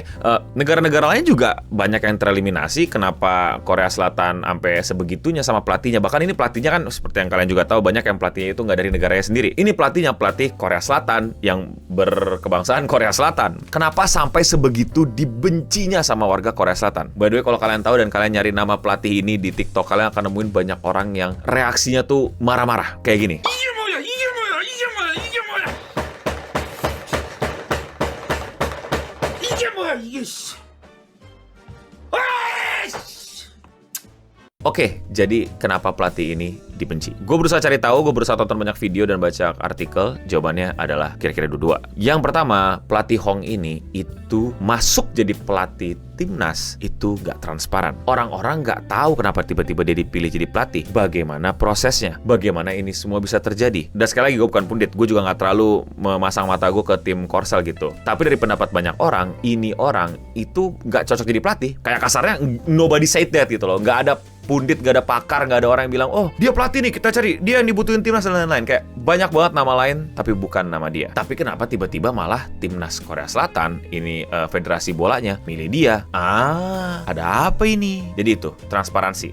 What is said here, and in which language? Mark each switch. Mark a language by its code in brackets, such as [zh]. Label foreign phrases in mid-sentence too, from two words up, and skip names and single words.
[id] Negara-negara lain juga banyak yang tereliminasi. Kenapa Korea Selatan sampai sebegitunya sama pelatihnya? Bahkan ini pelatihnya kan seperti yang kalian juga tahu, banyak yang pelatihnya itu nggak dari negaranya sendiri. Ini pelatihnya pelatih Korea Selatan yang berkebangsaan Korea Selatan. Kenapa sampai sebegitu dibencinya sama warga Korea Selatan? [en] By the way, [id] kalau kalian tahu dan kalian nyari nama pelatih ini di TikTok, kalian akan nemuin banyak orang yang reaksinya tuh marah-marah kayak gini. [ko] 이게 뭐야? 이게 씨. [id] Oke, jadi kenapa pelatih ini dibenci? Gue berusaha cari tahu, gue berusaha tonton banyak video dan baca artikel. Jawabannya adalah kira-kira dua. Yang pertama, pelatih Hong ini itu masuk jadi pelatih timnas itu gak transparan. Orang-orang gak tahu kenapa tiba-tiba dia dipilih jadi pelatih. Bagaimana prosesnya? Bagaimana ini semua bisa terjadi? Dan sekali lagi, gue bukan pundit. Gue juga gak terlalu memasang mata gue ke tim Korsel gitu. Tapi dari pendapat banyak orang, ini orang itu gak cocok jadi pelatih. Kayak kasarnya, [en] nobody said that [id] gitu loh. Gak ada pundit, gak ada pakar, gak ada orang yang bilang, oh dia pelatih nih, kita cari, dia yang dibutuhin timnas dan lain-lain. Kayak banyak banget nama lain, tapi bukan nama dia. Tapi kenapa tiba-tiba malah timnas Korea Selatan, ini federasi bolanya, milih dia? Ada apa ini? Jadi itu, transparansi.